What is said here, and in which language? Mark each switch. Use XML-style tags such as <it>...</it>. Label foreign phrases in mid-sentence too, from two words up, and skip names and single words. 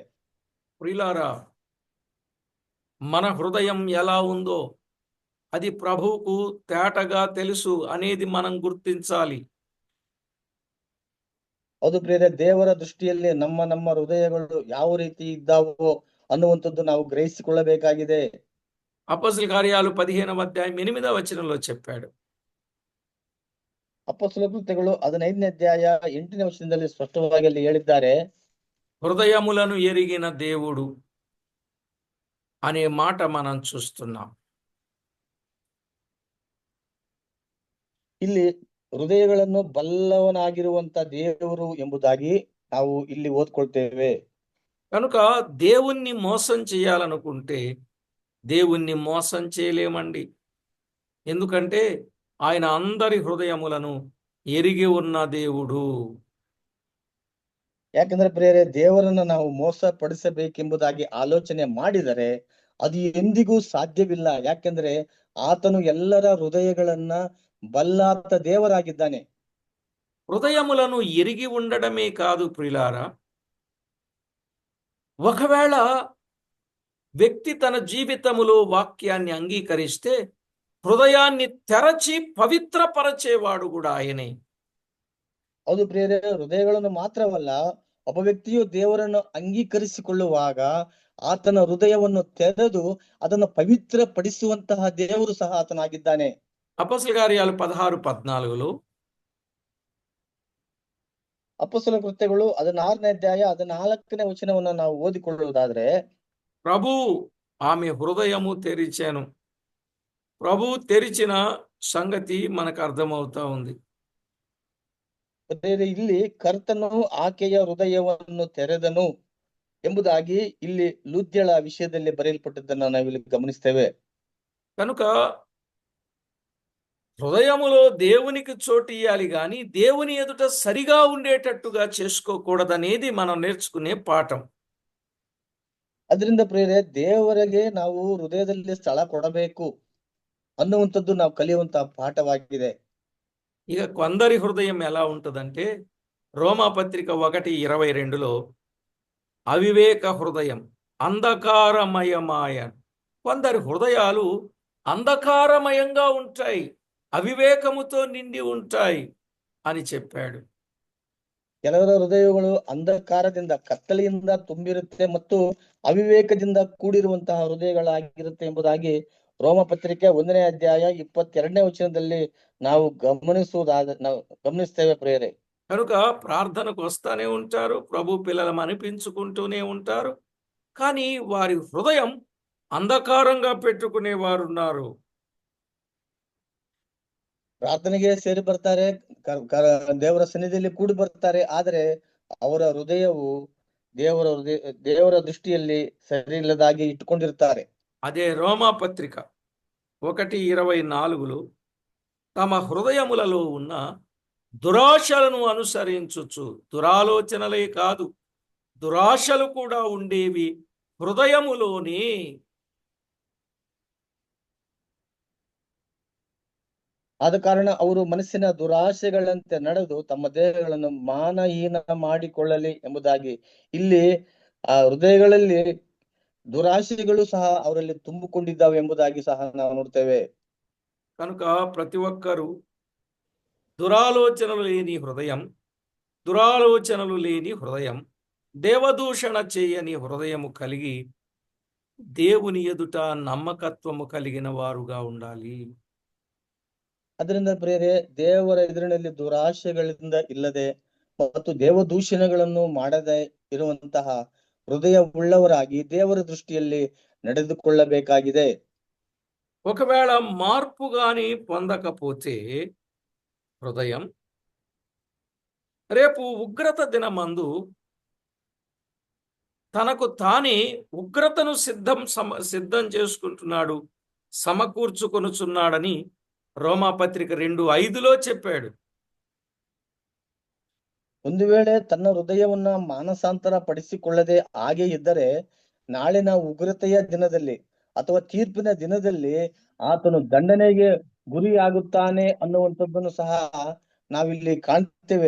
<te>ప్రియులారా, మన హృదయం ఎలా ఉందో అది ప్రభువుకు తేటగా తెలుసు అనేది మనం గుర్తించాలి.</te> <kn>ಹೌದು ಪ್ರಿಯರೇ, ದೇವರ ದೃಷ್ಟಿಯಲ್ಲಿ ನಮ್ಮ ಹೃದಯಗಳು ಯಾವ ರೀತಿ ಇದ್ದಾವೋ ಅನ್ನುವಂಥದ್ದು ನಾವು ಗ್ರಹಿಸಿಕೊಳ್ಳಬೇಕಾಗಿದೆ.</kn> <te>అపోస్తల కార్యాలు 15వ అధ్యాయం 8వ వచనంలో చెప్పాడు.</te> <kn>ಅಪೊಸ್ತಲ ಕೃತ್ಯಗಳು 15ನೇ ಅಧ್ಯಾಯ 8ನೇ ವಚನದಲ್ಲಿ ಸ್ಪಷ್ಟವಾಗಿ ಅಲ್ಲಿ ಹೇಳಿದ್ದಾರೆ,</kn> <te>హృదయములను ఎరిగిన దేవుడు అనే మాట మనం చూస్తున్నాం.</te> <kn>ಇಲ್ಲಿ ಹೃದಯಗಳನ್ನು ಬಲ್ಲವನಾಗಿರುವಂತ ದೇವರು ಎಂಬುದಾಗಿ ನಾವು ಇಲ್ಲಿ ಓದ್ಕೊಳ್ತೇವೆ.</kn> <te>కనుక దేవుణ్ణి మోసం చేయాలనుకుంటే దేవుణ్ణి మోసం చేయలేమండి. ఎందుకంటే ఆయన అందరి హృదయములను ఎరిగి ఉన్న దేవుడు.</te> <kn>ಯಾಕಂದ್ರೆ ಪ್ರಿಯರೇ, ದೇವರನ್ನ ನಾವು ಮೋಸ ಪಡಿಸಬೇಕೆಂಬುದಾಗಿ ಆಲೋಚನೆ ಮಾಡಿದರೆ ಅದು ಎಂದಿಗೂ ಸಾಧ್ಯವಿಲ್ಲ. ಯಾಕೆಂದ್ರೆ ಆತನು ಎಲ್ಲರ ಹೃದಯಗಳನ್ನ ಬಲ್ಲಾತ ದೇವರಾಗಿದ್ದಾನೆ.</kn> <te>హృదయములను ఎరిగి ఉండడమే కాదు ప్రియులారా, ఒకవేళ వ్యక్తి తన జీవితములో వాక్యాన్ని అంగీకరిస్తే హృదయాన్ని తెరచి పవిత్రపరచేవాడు కూడా ఆయనే.</te> <kn>ಹೌದು ಪ್ರಿಯರೇ, ಹೃದಯಗಳನ್ನು ಮಾತ್ರವಲ್ಲ, ಒಬ್ಬ ವ್ಯಕ್ತಿಯು ದೇವರನ್ನು ಅಂಗೀಕರಿಸಿಕೊಳ್ಳುವಾಗ ಆತನ ಹೃದಯವನ್ನು ತೆರೆದು ಅದನ್ನು ಪವಿತ್ರ ಪಡಿಸುವಂತಹ ದೇವರು ಸಹ ಆತನಾಗಿದ್ದಾನೆ.</kn> <te>అపోస్తల కార్యాలు 16:14లో,</te> <kn>ಅಪೊಸ್ತಲ ಕೃತ್ಯಗಳು 16ನೇ ಅಧ್ಯಾಯ 14ನೇ ವಚನವನ್ನು ನಾವು ಓದಿಕೊಳ್ಳುವುದಾದ್ರೆ,</kn> <te>ప్రభు ఆమె హృదయము తెరిచాను. ప్రభు తెరిచిన సంగతి మనకు అర్థమవుతా ఉంది.</te> <kn>ಇಲ್ಲಿ ಕರ್ತನು ಆಕೆಯ ಹೃದಯವನ್ನು ತೆರೆದನು. ಎಂಬುದಾಗಿ ಇಲ್ಲಿ ಲೂದ್ಯಳ ವಿಷಯದಲ್ಲಿ ಬರೆಯಲ್ಪಟ್ಟದ್ದನ್ನು ನಾವಿಲ್ಲಿ గమనిస్తేವೆ.</kn> <te>కనుక హృదయములో దేవునికి చోటు ఇయ్యాలి కానీ దేవుని ఎదుట సరిగా ఉండేటట్టుగా చేసుకోకూడదనేది మనం నేర్చుకునే పాఠం.</te> <kn>ಅದರಿಂದ ಪ್ರಿಯರೇ, ದೇವರಿಗೆ ನಾವು ಹೃದಯದಲ್ಲಿ ಸ್ಥಳ ಕೊಡಬೇಕು ಅನ್ನುವಂಥದ್ದು ನಾವು ಕಲಿಯುವಂತಹ ಪಾಠವಾಗಿದೆ.</kn> <te>ఇక కొందరి హృదయం ఎలా ఉంటుందంటే రోమాపత్రిక 1:22లో అవివేక హృదయం అంధకారమయమాయ. కొందరి హృదయాలు అంధకారమయంగా ఉంటాయి, అవివేకముతో నిండి ఉంటాయి అని చెప్పాడు.</te> <kn>ಕೆಲವರ ಹೃದಯಗಳು ಅಂಧಕಾರದಿಂದ, ಕತ್ತಲೆಯಿಂದ ತುಂಬಿರುತ್ತೆ ಮತ್ತು ಅವಿವೇಕದಿಂದ ಕೂಡಿರುವಂತಹ ಹೃದಯಗಳಾಗಿರುತ್ತೆ ಎಂಬುದಾಗಿ ರೋಮ ಪತ್ರಿಕೆ 1ನೇ ಅಧ್ಯಾಯ 22ನೇ ವಚನದಲ್ಲಿ ನಾವು ಗಮನಿಸ್ತೇವೆ ಪ್ರಿಯರೇ.</kn> <te>కనుక ప్రార్థనకు వస్తానే ఉంటారు, ప్రభు పిల్లలం అనిపించుకుంటూనే ఉంటారు, కానీ వారి హృదయం అంధకారంగా పెట్టుకునే వారు ఉన్నారు.</te> <kn>ಪ್ರಾರ್ಥನೆಗೆ ಸೇರಿ ಬರ್ತಾರೆ, ದೇವರ ಸನ್ನಿಧಿಯಲ್ಲಿ ಕೂಡಿ ಬರ್ತಾರೆ, ಆದರೆ ಅವರ ಹೃದಯವು ದೇವರ ದೃಷ್ಟಿಯಲ್ಲಿ ಸರಿ ಇಲ್ಲದಾಗಿ ಇಟ್ಟುಕೊಂಡಿರ್ತಾರೆ.</kn> <te>అదే రోమాపత్రిక 1:24లో తమ హృదయములలో ఉన్న దురాశలను అనుసరించుచు, దురాలోచనలే కాదు దురాశలు కూడా ఉండేవి హృదయములోనే.</te> <kn>ಆದ ಕಾರಣ ಅವರು ಮನಸ್ಸಿನ ದುರಾಶೆಗಳಂತೆ ನಡೆದು ತಮ್ಮ ದೇಹಗಳನ್ನು ಮಾನಹೀನ ಮಾಡಿಕೊಳ್ಳಲಿ ಎಂಬುದಾಗಿ ಇಲ್ಲಿ ಆ ಹೃದಯಗಳಲ್ಲಿ ದುರಾಶೆಗಳು ಸಹ ಅವರಲ್ಲಿ ತುಂಬಿಕೊಂಡಿದ್ದಾವೆ ಎಂಬುದಾಗಿ ಸಹ ನಾವು ನೋಡ್ತೇವೆ.</kn> <te>కనుక ప్రతి ఒక్కరూ దురాలోచనలు లేని హృదయం, దేవదూషణ చేయని హృదయము కలిగి దేవుని ఎదుట నమ్మకత్వము కలిగిన వారుగా ఉండాలి.</te> <kn>ಅದರಿಂದ ಪ್ರಿಯರೇ, ದೇವರ ಎದುರಿನಲ್ಲಿ ದುರಾಶೆಗಳಿಂದ ಇಲ್ಲದೆ ಮತ್ತು ದೇವದೂಷಣೆಗಳನ್ನು ಮಾಡದೆ ಇರುವಂತಹ ಹೃದಯ ಉಳ್ಳವರಾಗಿ ದೇವರ ದೃಷ್ಟಿಯಲ್ಲಿ ನಡೆದುಕೊಳ್ಳಬೇಕಾಗಿದೆ.</kn> <te>ఒకవేళ మార్పు గాని పొందకపోతే హృదయం రేపు ఉగ్రత దినమందు తనకు తానే ఉగ్రతను సిద్ధం చేసుకుంటున్నాడు, సమకూర్చుకొనుచున్నాడని రోమాపత్రిక 2:5లో చెప్పాడు.</te> <kn>ಒಂದು ವೇಳೆ ತನ್ನ ಹೃದಯವನ್ನ ಮಾನಸಾಂತರ ಪಡಿಸಿಕೊಳ್ಳದೆ ಹಾಗೆ ಇದ್ದರೆ ನಾಳಿನ ಉಗ್ರತೆಯ ದಿನದಲ್ಲಿ ಅಥವಾ ತೀರ್ಪಿನ ದಿನದಲ್ಲಿ ಆತನು ದಂಡನೆಗೆ ಗುರಿಯಾಗುತ್ತಾನೆ ಅನ್ನುವಂಥದ್ದನ್ನು ಸಹ ನಾವಿಲ್ಲಿ ಕಾಣ್ತೇವೆ.</kn>